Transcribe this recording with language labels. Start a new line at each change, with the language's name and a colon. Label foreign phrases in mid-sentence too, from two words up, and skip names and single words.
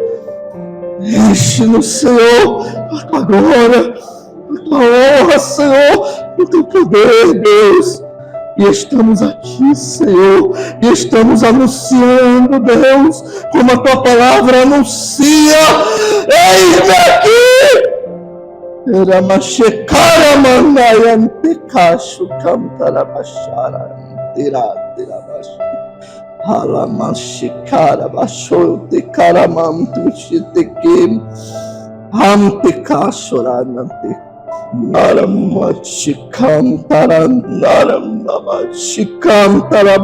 Portuguese: Enche-nos, Senhor, a Tua glória, a Tua honra, Senhor, o Teu poder, Deus. E estamos aqui, Senhor, e estamos anunciando, Deus, como a Tua palavra anuncia. Eis-me aqui! Eramachekaramanayantekacho cantarabachara terabashi. Alamashikara basho te karamantu shiteke hamte kashoranante naramashikantara